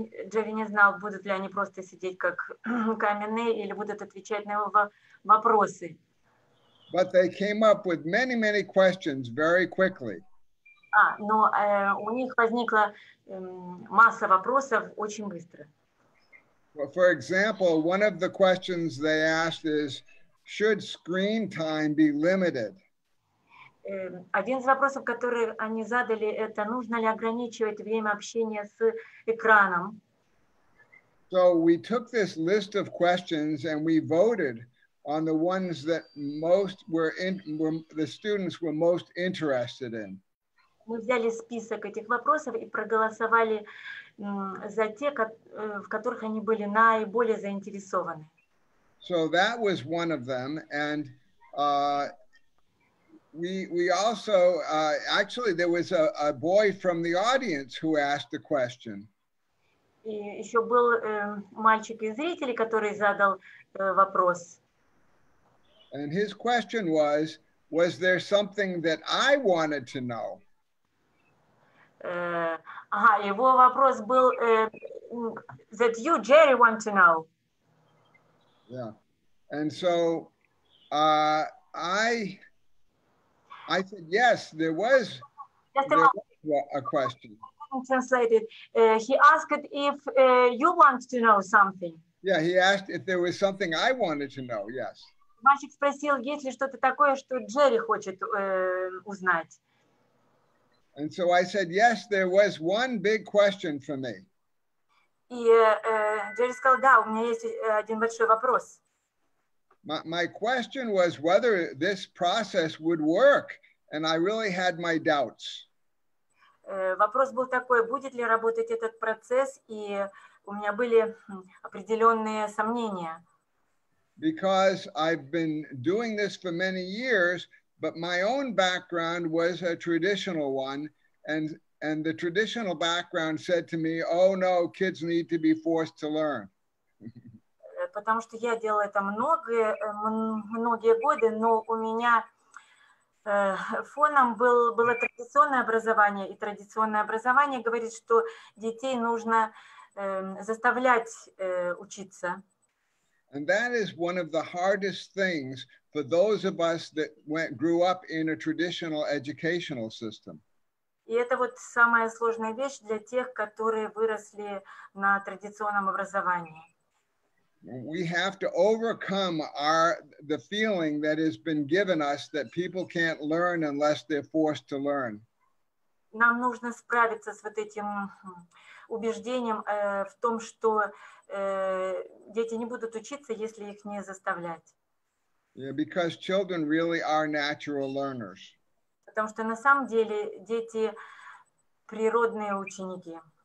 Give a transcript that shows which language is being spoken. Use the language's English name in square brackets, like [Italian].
[Russian] Джерри не знал, будут ли они просто сидеть как каменные или будут отвечать на его вопросы. [English] But they came up with many questions very quickly. [Russian] Но у них возникла масса вопросов очень быстро. [English] Well, for example, one of the questions they asked is, should screen time be limited? [Russian] Один из вопросов, которые они задали, это нужно ли ограничивать время общения с экраном. [English] So we took this list of questions and we voted on the ones that the students were most interested in. [Russian] Мы взяли список этих вопросов и проголосовали за те, в которых они были наиболее заинтересованы. [English] So that was one of them, and we also actually there was a boy from the audience who asked a question. [Russian] И еще был мальчик из зрителей, который задал вопрос. [English] And his question was there something that I wanted to know? [Russian] Его вопрос был [English] that you, Jerry, want to know. Yeah, and so I said yes, there was a question. Translated. He asked if you want to know something. Yeah, he asked if there was something I wanted to know. Yes. [Russian] Мальчик спросил, есть ли что-то такое, что Джерри хочет узнать. [English] And so I said, yes, there was one big question for me. [Russian] И Джерри сказал, да, у меня есть один большой вопрос. [English] My question was whether this process would work, and I really had my doubts. [Russian] Вопрос был такой, будет ли работать этот процесс, и у меня были определенные сомнения. [English] Because I've been doing this for many years, but my own background was a traditional one, and the traditional background said to me, oh no, kids need to be forced to learn. [Russian] Потому что я делала это многие годы, но у меня фоном было традиционное образование, и традиционное образование говорит, что детей нужно заставлять учиться. [English] And that is one of the hardest things for those of us that grew up in a traditional educational system. [Russian] И это вот самая сложная вещь для тех, которые выросли на традиционном образовании. [English] We have to overcome the feeling that has been given us that people can't learn unless they're forced to learn. [Russian] Нам нужно справиться с вот этим убеждением в том, что дети не будут учиться, если их не заставлять. [English] Yeah, because children really are natural learners. [Russian] Потому что на самом деле дети природные ученики.